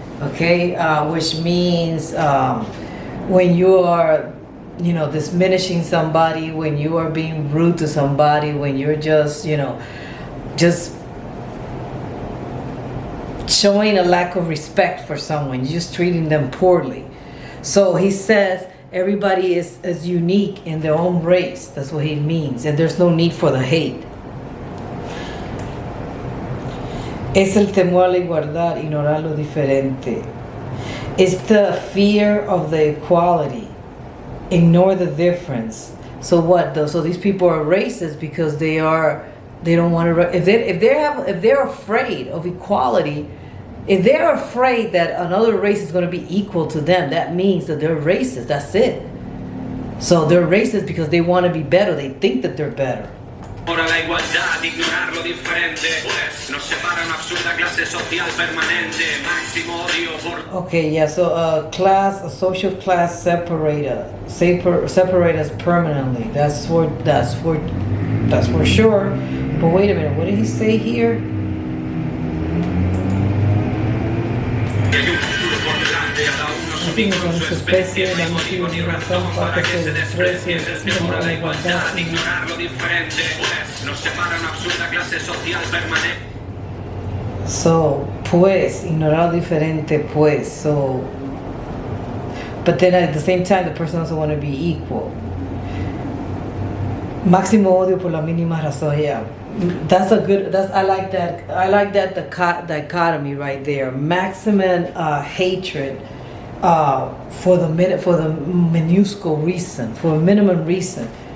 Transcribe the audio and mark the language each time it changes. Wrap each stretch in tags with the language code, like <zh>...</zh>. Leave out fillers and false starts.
<en>Okay, which means when you are, diminishing somebody, when you are being rude to somebody, when you're just showing a lack of respect for someone, just treating them poorly. So he says everybody is unique in their own race. That's what he means. And there's no need for the hate.</en> <es>Es el temor a la igualdad, ignorar lo diferente.</es> <en>It's the fear of the equality. Ignore the difference. So what? So these people are racist because they don't want to. If they're afraid of equality, if they're afraid that another race is going to be equal to them, that means that they're racist. That's it. So they're racist because they want to be better. They think that they're better.</en> <es>Ahora la igualdad, ignorar lo diferente, pues nos separa una absurda clase social permanente, máximo odio por...</es> <en>Okay, yeah, so a social class separate us permanently. That's for sure. But wait a minute, what did he say here? I think</en> <es>con su especie, la motivo ni razón para que se desprecie, temor a la igualdad, ignorar lo diferente, pues nos separa una absurda clase social permanente.</es> <en>So,</en> <es>pues, ignorar lo diferente, pues,</es> <en>so, but then at the same time, the person doesn't want to be equal.</en> <es>Máximo odio por la mínima razón, yeah.</es> <en>I like that dichotomy right there. Maximum hatred for the minuscule reason, for a minimum reason.</en>